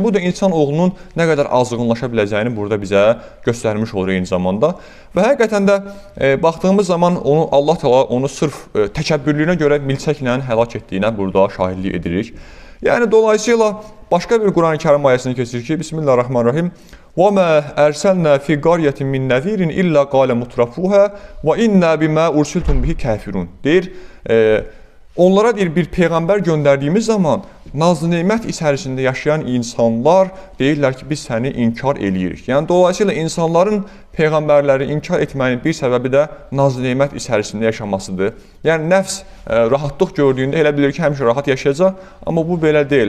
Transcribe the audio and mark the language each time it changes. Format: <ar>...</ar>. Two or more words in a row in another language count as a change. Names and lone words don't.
<az>Bu da insan oğlunun nə qədər azğınlaşa biləcəyini burada bizə göstərmiş olur eyni zamanda. Və həqiqətən də baxdığımız zaman Allah Teala onu sırf təkəbbürlüyünə görə milçəklə həlak etdiyinə burada şahidlik edirik. Yəni, dolayısıyla başqa bir Quran-ı Kərim ayəsini keçir ki,</az> <ar>بسم الله الرحمن الرحيم. وَمَا أَرْسَلْنَا فِي قَرْيَةٍ مِّن نَذِيرٍ إِلَّا قَالَ مُتْرَفُوهَا وَإِنَّا بِمَا أُرْسِلْتُمْ بِهِ كَافِرُونَ.</ar> <az>Deyir, onlara deyir, bir peyğəmbər göndərdiyimiz zaman nazlı nemət içərisində yaşayan insanlar deyirlər ki, biz səni inkar eləyirik. Yəni, dolayısıyla insanların peyğəmbərləri inkar etməyin bir səbəbi də nazlı nemət içərisində yaşamasıdır. Yəni, nəfs rahatlıq gördüyündə elə bilir ki, həmişə rahat yaşayacaq, amma bu belə deyil.</az>